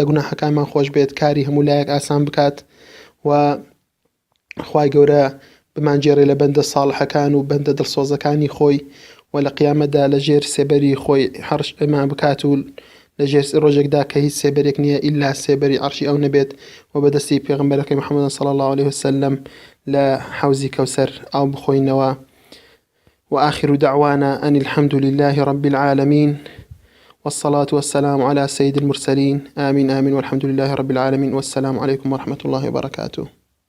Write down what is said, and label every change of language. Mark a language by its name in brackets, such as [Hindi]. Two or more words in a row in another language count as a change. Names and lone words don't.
[Central Kurdish] گوناحەکانمان خۆش بێت کاری هەموو لایەک ئاسان بکات و خوای گەورە بمانجێڕێ لە بەندە ساڵحەکان و بەندە دڵسۆزەکانی خۆی و لە قیامەتدا لە ژێر سێبەری خۆی حەرش ئەمان بکات و لە ژێر ڕۆژێکدا کە هیچ سێبەرێک نییە ئیلا سێبەری عەرشی ئەو نەبێت و بەدەستی پێغەمبەرەکەی محەممەد [Arabic] صلی الله عليه وسلم [Central Kurdish] لە حوزی کەوسەر ئاو بخۆینەوە. [Arabic] وآخر دعوانا أن الحمد لله رب العالمين والصلاة والسلام على سيد المرسلين آمين آمين والحمد لله رب العالمين والسلام عليكم ورحمة الله وبركاته.